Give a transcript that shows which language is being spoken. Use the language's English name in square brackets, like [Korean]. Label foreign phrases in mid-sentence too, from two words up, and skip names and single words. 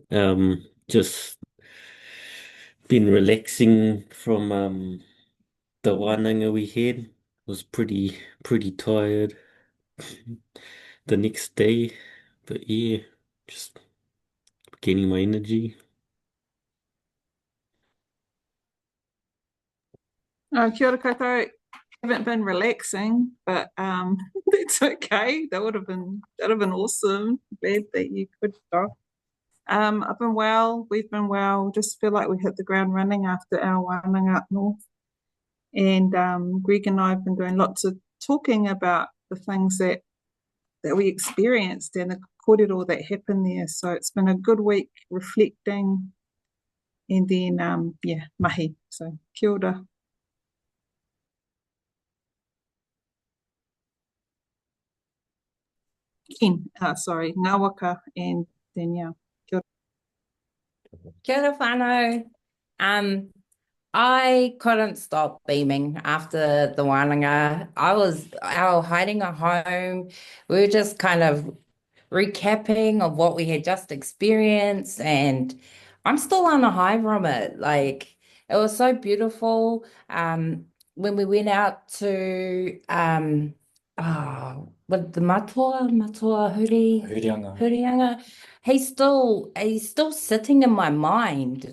[English] Just been relaxing from the wānanga we had. Was pretty tired the next day, but yeah, just getting my energy. [Māori] Kia ora koutou. [English] Haven't been relaxing, but that's okay. That would have been awesome. Glad that you could stop. I've been well. We've been well. Just feel like we hit the ground running after our wānanga up north. And Greg and I have been doing lots of talking about the things that we experienced and the kōrero that happened there. So it's been a good week reflecting, and then mahi. [Māori] So kia ora. [English] Ken, sorry, Ngawaka and Danielle. [Māori] Kia ora. Kia ora whānau. [English] I couldn't stop beaming after the wānanga. Our hiding at home. We were just kind of recapping of what we had just experienced, and I'm still on a high from it. Like it was so beautiful. When we went out to with the matua Hurianga, he's still sitting in my mind.